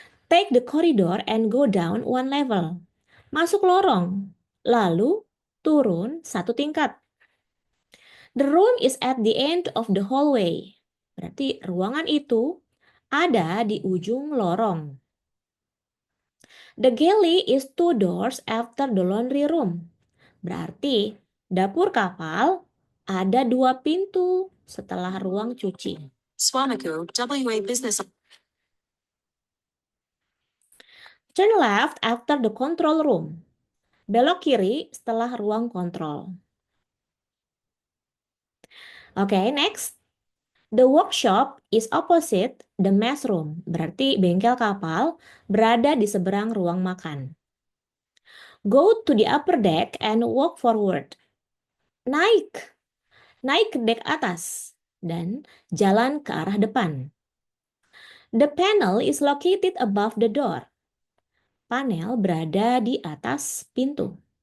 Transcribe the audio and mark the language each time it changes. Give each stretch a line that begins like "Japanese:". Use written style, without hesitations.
English: Take the corridor and go down one level.
Indonesian: Masuk lorong, lalu turun satu tingkat.
English: The room is at the end of the hallway.
Indonesian: Berarti ruangan itu ada di ujung lorong.
English: The galley is 2 doors after the laundry room.
Indonesian: Berarti dapur kapal ada 2 pintu setelah ruang cuci. Swamico, WA Business.
English: Turn left after the control room.
Indonesian: Belok kiri setelah ruang kontrol.
English: Oke, next. The workshop is opposite the mess room.
Indonesian: Berarti bengkel kapal berada di seberang ruang makan.
English: Go to the upper deck and walk forward.
Indonesian: Naik ke dek atas dan jalan ke arah depan.
English: The panel is located above the door.
Indonesian: Panel berada di atas pintu.